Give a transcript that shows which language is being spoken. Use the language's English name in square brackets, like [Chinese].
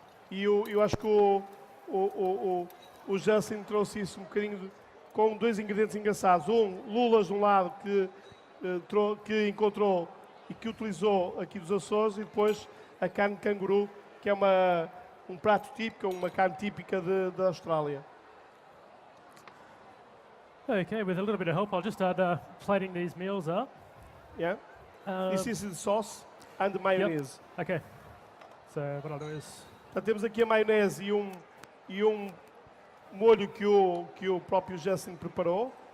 [Portuguese] E eu acho que o Justin trouxe isso um bocadinho com dois ingredientes engraçados. Lulas de um lado que encontrou e que utilizou aqui dos Açores, e depois a carne de canguru, que é um prato típico, uma carne típica da Austrália. [English] Okay, with a little bit of help, I'll just start plating these meals up. Yeah. This is the sauce and the mayonnaise. Yep. Okay. So what I'll do is... [Portuguese] Então, temos aqui a maionese e um molho que o próprio Justin preparou.